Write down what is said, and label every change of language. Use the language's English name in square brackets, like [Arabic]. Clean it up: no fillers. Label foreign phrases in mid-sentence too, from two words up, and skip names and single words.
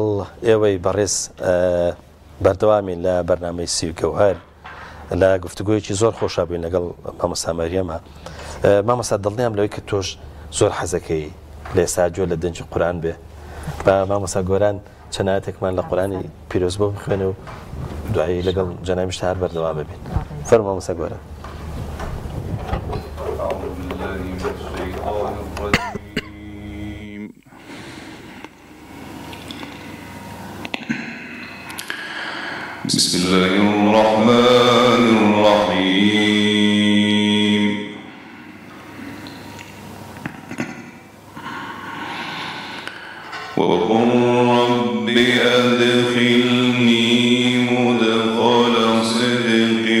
[Central Kurdish] ئێوەی بەڕێز بەردەوامین لە بەرنامەی سی و گەوهەر لە گفتوگویەکی زۆر خۆشابووین لەگەڵ مامۆستا مەریەمە. مامۆستا دڵنیام لەوەی کە تۆش زۆر حەزەکەی لە ئێستا گوێ لە دەنجی قورئان بێ بە مامۆستا گۆران چەند ئاەتێکمان لە قورئانی پیرۆز بۆ بخوێنێ و دوایی لەگەڵ جەنابیشتا هەر بەردەوام ببین. فەرموو مامۆستا گۆران. [Arabic] بسم الله الرحمن الرحيم وقل رب أدخلني مدخل صدق